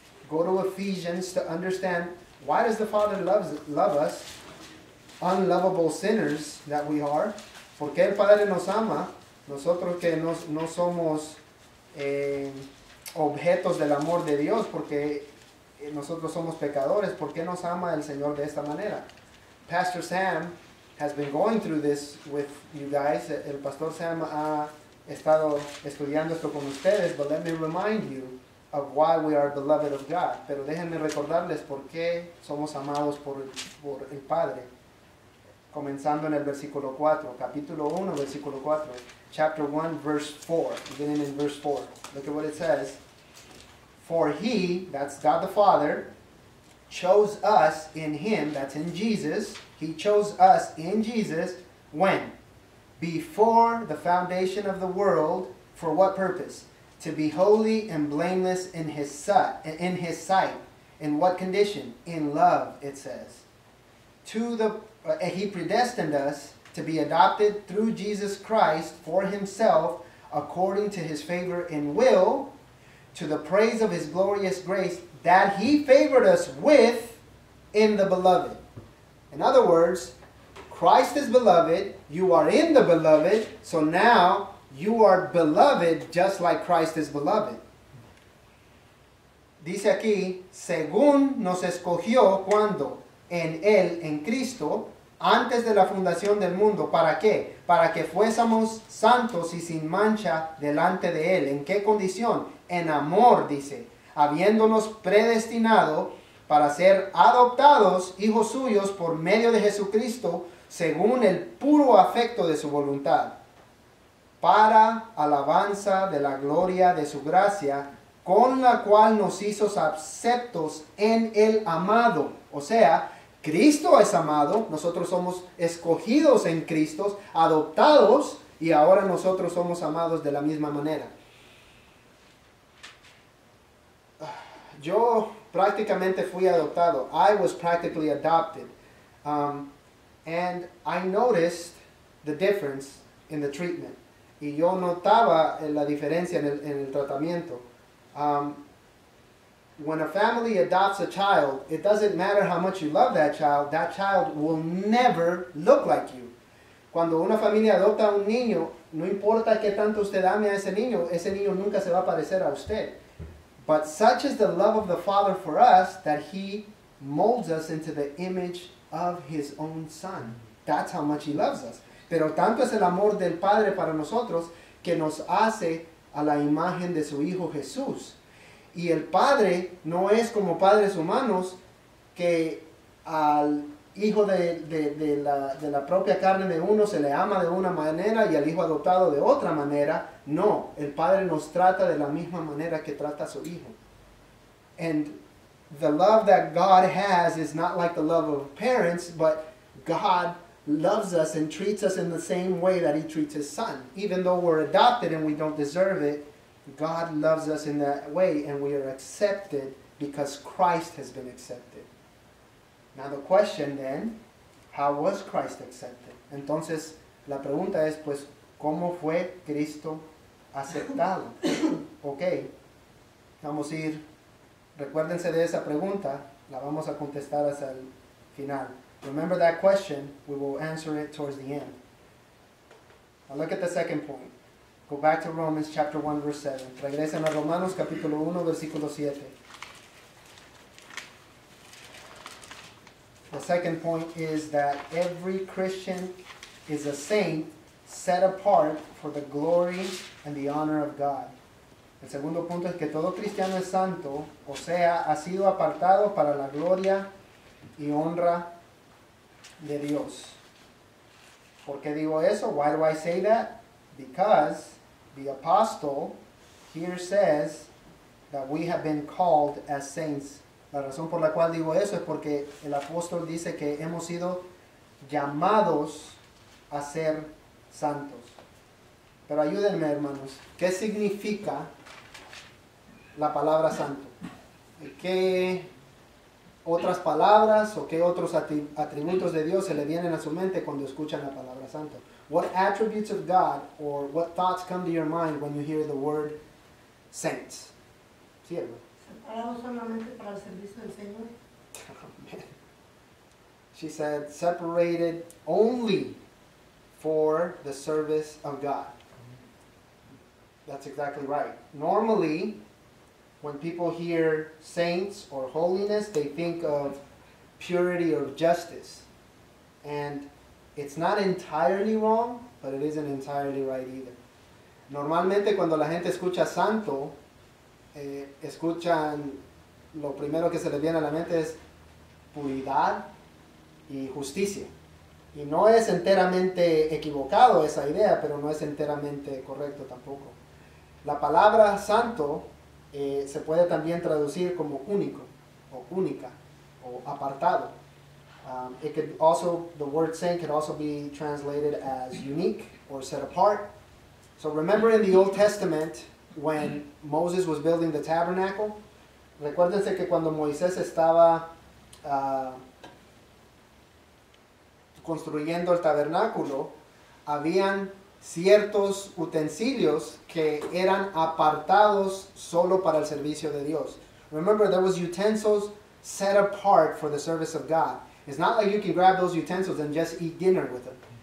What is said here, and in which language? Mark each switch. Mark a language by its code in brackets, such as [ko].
[en] Go to Ephesians to understand why does the Father love us, unlovable sinners that we are. [es] ¿Por qué el Padre nos ama? Nosotros que no somos objetos del amor de Dios, porque nosotros somos pecadores. ¿Por qué nos ama el Señor de esta manera? Pastor Sam has been going through this with you guys. El Pastor Sam ha estado estudiando esto con ustedes, [en] but let me remind you of why we are beloved of God. [es] Pero déjenme recordarles por qué somos amados por el Padre. Comenzando en el versículo 4, capítulo 1, versículo 4. [en] Chapter 1, verse 4, beginning in verse 4. Look at what it says. For he, that's God the Father, chose us in him, that's in Jesus. He chose us in Jesus, when? Before the foundation of the world, for what purpose? to be holy and blameless in his sight. In what condition? In love, it says. He predestined us to be adopted through Jesus Christ for himself, according to his favor and will, to the praise of his glorious grace that he favored us with in the beloved. In other words, Christ is beloved, you are in the beloved, so now you are beloved just like Christ is beloved. [es] Dice aquí, según nos escogió cuando en Él, en Cristo, antes de la fundación del mundo. ¿Para qué? Para que fuésemos santos y sin mancha delante de Él. ¿En qué condición? En amor, dice, habiéndonos predestinado para ser adoptados hijos suyos por medio de Jesucristo, según el puro afecto de su voluntad, para alabanza de la gloria de su gracia, con la cual nos hizo aceptos en el amado. O sea, Cristo es amado, nosotros somos escogidos en Cristo, adoptados, y ahora nosotros somos amados de la misma manera. Yo prácticamente fui adoptado. [en] I was practically adopted. And I noticed the difference in the treatment. [es] Y yo notaba la diferencia en el tratamiento. [en] When a family adopts a child, it doesn't matter how much you love that child will never look like you. [es] Cuando una familia adopta a un niño, no importa qué tanto usted ame a ese niño nunca se va a parecer a usted. [en] But such is the love of the Father for us that He molds us into the image of His own Son. That's how much He loves us. [es] Pero tanto es el amor del Padre para nosotros que nos hace a la imagen de su Hijo Jesús. Y el Padre no es como padres humanos que al hijo de la propia carne de uno se le ama de una manera y al hijo adoptado de otra manera. No, el Padre nos trata de la misma manera que trata a su Hijo. [en] And the love that God has is not like the love of parents, but God loves us and treats us in the same way that He treats His Son. Even though we're adopted and we don't deserve it, God loves us in that way, and we are accepted because Christ has been accepted. Now the question then, how was Christ accepted? [es] Entonces, la pregunta es, pues, ¿cómo fue Cristo aceptado? Ok, vamos a ir, recuérdense de esa pregunta, la vamos a contestar hasta el final. [en] Remember that question, we will answer it towards the end. Now look at the second point. Go back to Romans chapter 1 verse 7. [es] Regresen a Romanos capítulo 1 versículo 7. [en] The second point is that every Christian is a saint set apart for the glory and the honor of God. [es] El segundo punto es que todo cristiano es santo, o sea, ha sido apartado para la gloria y honra de Dios. ¿Por qué digo eso? [en] Why do I say that? Because the apostle here says that we have been called as saints. [es] La razón por la cual digo eso es porque el apóstol dice que hemos sido llamados a ser santos. Pero ayúdenme, hermanos, ¿qué significa la palabra santo? ¿Qué otras palabras o qué otros atributos de Dios se le vienen a su mente cuando escuchan la palabra santo? [en] What attributes of God or what thoughts come to your mind when you hear the word saints? [es] ¿Sí, hermano? Separados solamente para el servicio del Señor. [en] She said, separated only for the service of God. That's exactly right. Normally, when people hear saints or holiness, they think of purity or justice. And it's not entirely wrong, but it isn't entirely right either. [es] Normalmente cuando la gente escucha santo, escuchan, lo primero que se les viene a la mente es puridad y justicia. Y no es enteramente equivocado esa idea, pero no es enteramente correcto tampoco. La palabra santo se puede también traducir como único, o única, o apartado. [en] It could also, the word saint could also be translated as unique or set apart. So remember in the Old Testament, when Moses was building the tabernacle. [es] Recuérdense que cuando Moisés estaba construyendo el tabernáculo, habían ciertos utensilios que eran apartados solo para el servicio de Dios. [en] Remember, there was utensils set apart for the service of God. It's not like you can grab those utensils and just eat dinner with them.